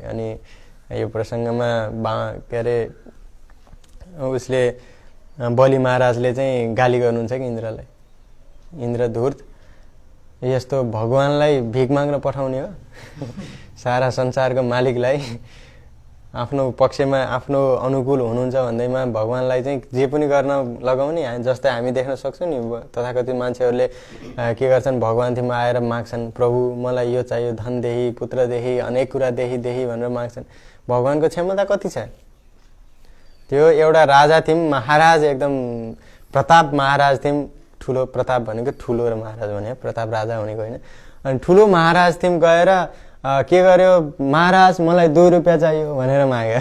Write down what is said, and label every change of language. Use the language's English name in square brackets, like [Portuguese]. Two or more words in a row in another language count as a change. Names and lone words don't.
[Nepali] अनि यो प्रसङ्गमा के अरे उसले बलि महाराजले चाहिँ गाली गर्नुहुन्छ कि इन्द्रलाई, इन्द्र धूर्त यस्तो भगवानलाई भिख माग्न पठाउने हो, सारा संसारको मालिकलाई आफ्नो पक्षमा आफ्नो अनुकूल हुनुहुन्छ भन्दैमा भगवानलाई चाहिँ जे पनि गर्न लगाउने। जस्तै हामी देख्न सक्छौँ नि, तथाकथित मान्छेहरूले के गर्छन्, भगवानथिमा आएर माग्छन्, प्रभु मलाई यो चाहियो, धन देही, पुत्र देही, अनेक कुरा देही भनेर माग्छन्। भगवानको क्षमता कति छ? त्यो एउटा राजा थियौँ, महाराज, एकदम प्रताप महाराज थियौँ, ठुलो प्रताप भनेको ठुलो र महाराज भने प्रताप राजा भनेको होइन। अनि ठुलो महाराज थियौँ, गएर के गर्यो, महाराज मलाई 2 रुपियाँ चाहियो भनेर माग्यो।